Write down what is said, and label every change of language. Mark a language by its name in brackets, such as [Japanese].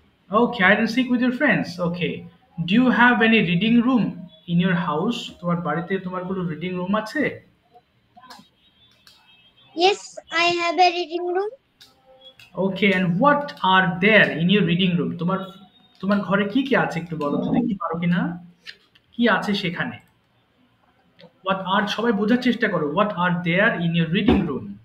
[English] Okay, hide and seek with your friends. Okay. Do you have any reading room in your house? [Bangla] তোমার বাড়িতে তোমার কোনো reading room আছে? [English] Yes, I have a reading room. Okay, and what are there in your reading room? [Bangla] তোমার তোমার ঘরে কি কি আছে একটু বলো তো দেখি, পারো কিনা? কি আছে সেখানে? [English] What are, [Bangla] সবাই বোঝার চেষ্টা করো। [English] What are there in your reading room?